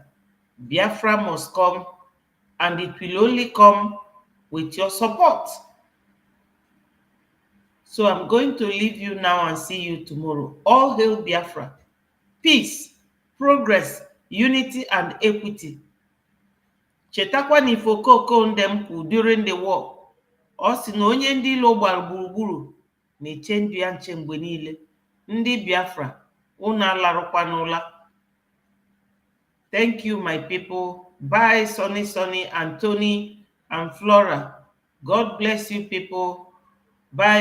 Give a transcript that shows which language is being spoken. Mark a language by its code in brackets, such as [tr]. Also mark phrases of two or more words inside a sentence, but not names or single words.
[en] Biafra must come, and it will only come with your support. So I'm going to leave you now and see you tomorrow. All hail Biafra. Peace, progress, unity, and equity. [ig] Chetakwa na ife Okoko ndem kwu [en] during the war. [ig] Ọ sị na onye ndị ilo gbara gburugburu na-eche ndụ ya nche mgbe niile. Ndị Biafra, unu alarụkwana ụla. [en] Thank you, my people. Bye, Sonny, Anthony, and Flora. God bless you, people. Bye.